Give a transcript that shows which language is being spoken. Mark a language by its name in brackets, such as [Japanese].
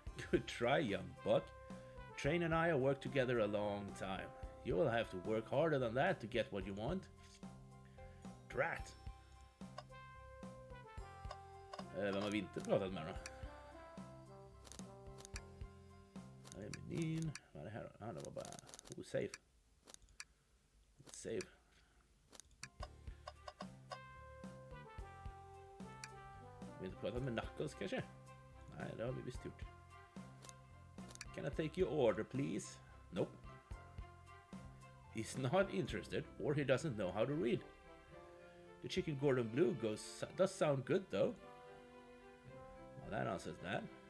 [English] Good try, young buck. Train and I have worked together a long time. You will have to work harder than that to get what you want. Drat. [Swedish] Vem har vi inte pratat med då? Här är menyn. Vad är det här då? Det var bara... save. Save. Vi har inte pratat med Knuckles kanske? Nej, det har vi visst gjort. [English] Can I take your order, please? Nope. He's not interested, or he doesn't know how to read. The chicken Gordon Blue does sound good, though. Well, that answers that.